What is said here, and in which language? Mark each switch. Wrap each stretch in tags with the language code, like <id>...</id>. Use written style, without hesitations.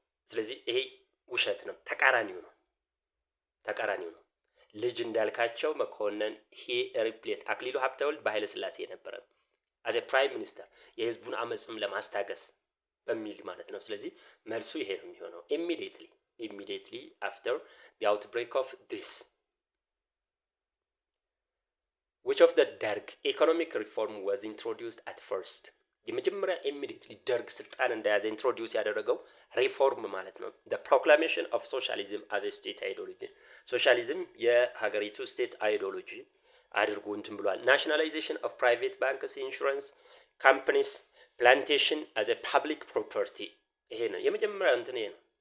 <am>ስለዚህ ይሄ ውሸት ነው፣ ተቃራኒው ነው። ልጅ እንዳልካቸው መኮንን ሂ ሪፕሌስ አክሊሉ ሀብተወልድ በኃይለ ሥላሴ የነበረ አዘ ፕራይም ሚኒስተር የህዝቡን አመጽም ለማስታገስ በሚል ማለት ነው። ስለዚህ መልሱ ይሄ ነው የሚሆነው።</am> <en>immediately after the outbreak of this. Which of the Derg economic reform was introduced at first?</en> <am>የመጀመሪያ immediately ደርግ ስልጣን እንደያዘ ኢንትሮዲዩስ ያደረገው ሪፎርም ማለት ነው</am> <en>the proclamation of socialism as a state ideology.</en> <am>ሶሻሊዝም የሀገሪቱ ስቴት አይዲዮሎጂ አድርጎ እንትን ብሏል።</am> <en>nationalization of private banks, insurance companies, plantation as a public property.</en> <am>ይሄ ነው የመጀመሪያ እንትን ይሄ ነው</am>